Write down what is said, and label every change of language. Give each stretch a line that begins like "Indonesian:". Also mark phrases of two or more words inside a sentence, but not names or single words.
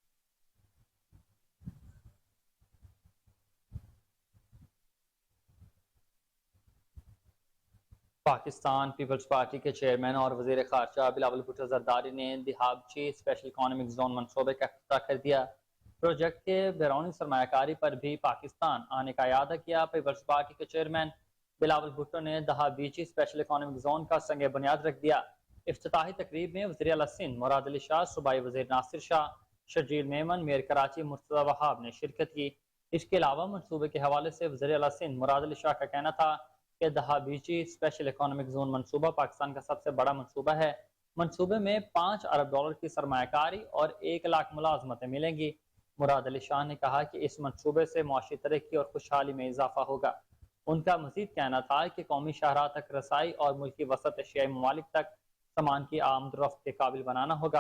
Urdu: پاکستان پیپلز پارٹی کے چیئرمین اور وزیر خارجہ بلاول بھٹو زرداری نے دہابیجی
English: Special Economic Zone
Urdu: منصوبے کا افتتاح کر دیا. پروجیکٹ کے بیرونی سرمایہ کاری پر بھی پاکستان آنے کا ارادہ کیا. پیپلز پارٹی کے چیئرمین بلاول بھٹو نے دہابیچی
English: Special Economic Zone
Urdu: کا سنگ بنیاد رکھ دیا. افتتاحی تقریب میں وزیر اعلیٰ سندھ مراد علی شاہ، صوبائی وزیر ناصر شاہ، شرجیل میمن، میئر کراچی مرتضیٰ وہاب نے شرکت کی. اس کے علاوہ منصوبے کے حوالے سے وزیر اعلیٰ سندھ مراد علی شاہ کا کہنا تھا کہ دہابیچی
English: Special Economic Zone
Urdu: منصوبہ پاکستان کا سب سے بڑا منصوبہ ہے. منصوبے میں $5 ارب کی سرمایہ کاری اور 1 لاکھ ملازمتیں ملیں گی. مراد علی شاہ نے کہا کہ اس منصوبے سے معاشی ترقی اور خوشحالی میں اضافہ ہوگا. ان کا مزید کہنا تھا کہ قومی شاہراہ تک رسائی اور ملکی وسط ایشیائی ممالک تک سامان کی آمدورفت کے قابل بنانا ہوگا.